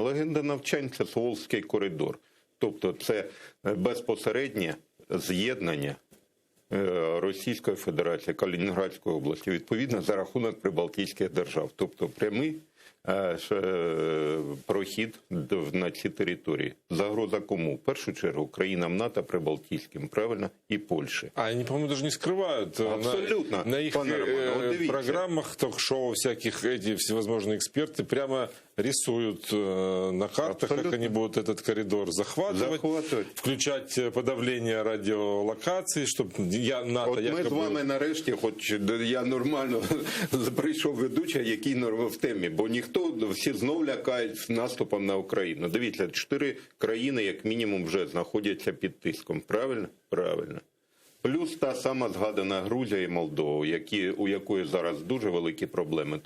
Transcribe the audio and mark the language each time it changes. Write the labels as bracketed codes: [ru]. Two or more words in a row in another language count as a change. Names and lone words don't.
[uk] Легенда навчань – це Суворовський коридор. Тобто це безпосереднє з'єднання Російської Федерації, Калінінградської області, відповідно, за рахунок прибалтійських держав. Тобто прямий прохід на ці території. Загроза кому? В першу чергу країнам НАТО, прибалтійським, правильно, і Польщі. [ru] А они, по-моему, даже не скрывают. Абсолютно. На их программах, ток-шоу всяких, эти всевозможные эксперты прямо рисуют на картах, Абсолютно. как они будут этот коридор захватывать, включать подавление радиолокаций, чтобы НАТО... [uk] От ми з вами нарешті, хоч я нормально прийшов ведучий, який в темі, бо ніхто, всі знов лякають наступом на Україну. Дивіться, 4 країни, як мінімум, вже знаходяться під тиском. Правильно? Правильно. Плюс та сама згадана Грузія і Молдова, у якої зараз дуже великі проблеми.